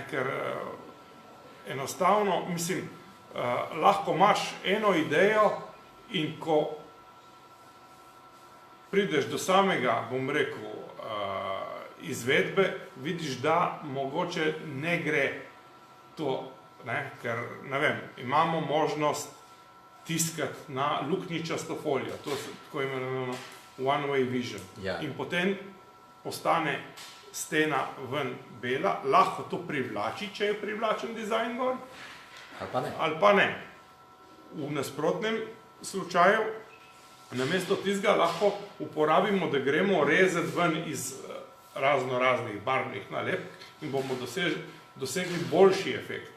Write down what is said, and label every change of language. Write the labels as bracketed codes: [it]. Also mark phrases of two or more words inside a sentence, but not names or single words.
[sl] Ker enostavno, mislim, lahko imaš eno idejo in ko prideš do samega, bom rekel, izvedbe, vidiš, da mogoče ne gre to, ne? Ker, ne vem, imamo možnost tiskati na luknjičasto folijo, to je tako imenovano [en] one-way vision. [sl] Ja. In potem postane stena ven bela, lahko to privlači, če je privlačen dizajn gor, ali pa ne. V nasprotnem slučaju, namesto tistega lahko uporabimo, da gremo rezati ven iz raznih barvnih nalepk in bomo dosegli boljši efekt.